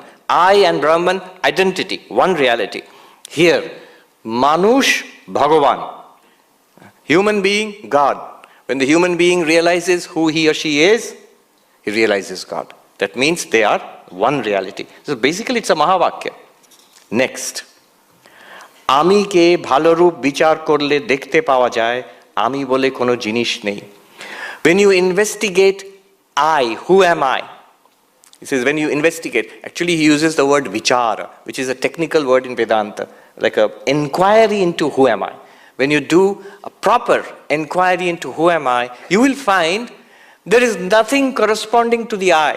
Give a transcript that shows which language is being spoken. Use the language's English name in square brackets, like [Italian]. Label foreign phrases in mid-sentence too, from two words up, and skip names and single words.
[English] I and Brahman, identity, one reality. Here, Manush, Bhagavan. Human being, God. When the human being realizes who he or she is, he realizes God. That means they are one reality. So basically it's a Mahavakya. Next. [Bangla] আমিকে ভালো রূপ বিচার করলে দেখতে পাওয়া যায়, আমি বলে কোনো জিনিস নেই. [English] When you investigate I, who am I? He says when you investigate, actually he uses the word vichara, which is a technical word in Vedanta, like an inquiry into who am I. When you do a proper inquiry into who am I, you will find there is nothing corresponding to the I.